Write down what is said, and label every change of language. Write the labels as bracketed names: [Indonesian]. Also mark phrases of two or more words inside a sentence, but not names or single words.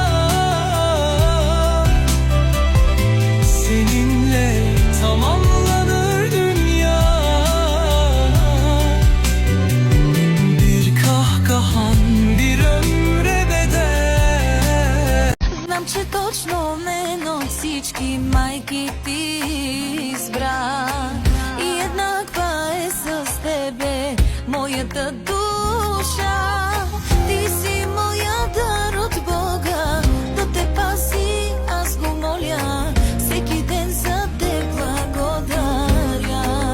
[Turkish] Seninle tamamlanır dünya. Bir kahkahan bir ömre bedel. [Bulgarian] Знам, че точно мен от всички майки ти избра и еднаква е с тебе моята душа. Ти си моя дар от Бога, да те пази, аз го моля, всеки ден за теб благодаря.